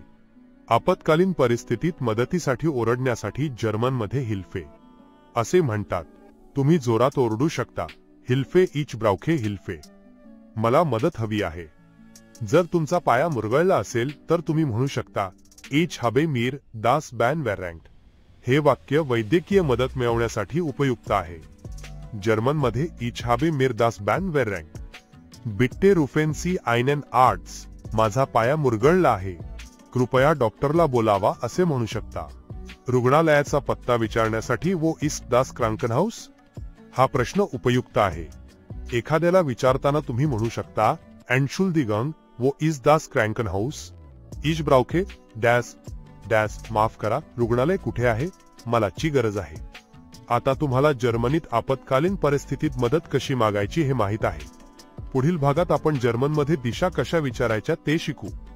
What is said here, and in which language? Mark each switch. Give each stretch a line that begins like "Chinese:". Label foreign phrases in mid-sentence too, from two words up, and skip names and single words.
Marathi: आपत्कालीन परिस्थितीत मदतीसाठी ओरडण्यासाठी जर्मनमध्ये हिल्फे असे म्हणतात. तुम्ही जोरात ओरडू शकता,
German: Hilfe ich brauche Hilfe,
Marathi: मला मदत हवी आहे. जर तुमचा पाय मुरगळला असेल तर तुम्ही म्हणू शकता,
German: ich habe mir das Bein verrenkt.
Marathi: हे वाक्य वैद्यकीय मदत मिळवण्यासाठी उपयुक्त आहे.
German: जर्मनमध्ये Ich habe mir das Bein verrenkt. Bitte rufen Sie einen Arzt,
Marathi: माझा पाय मुरगळला आहे, कृपया डॉक्टरला बोलावा असे म्हणू शकता. रुग्णालयाचा पत्ता विचारण्यासाठी
German: wo ist das Krankenhaus?
Marathi: हा प्रश्न उपयुक्त आहे. एखाद्याला विचारताना तुम्ही म्हणू शकता,
German: Entschuldigung, wo ist das Krankenhaus? Ich brauche das,
Marathi: माफ करा, रुग्णालय कुठे आहे, मला ची गरज आहे. आता तुम्हाला जर्मनीत आपत्कालीन परिस्थितीत मदत कशी मागायची हे माहित आहे. पुढील भागात आपण जर्मनमध्ये दिशा कशा विचारायच्या ते शिकू.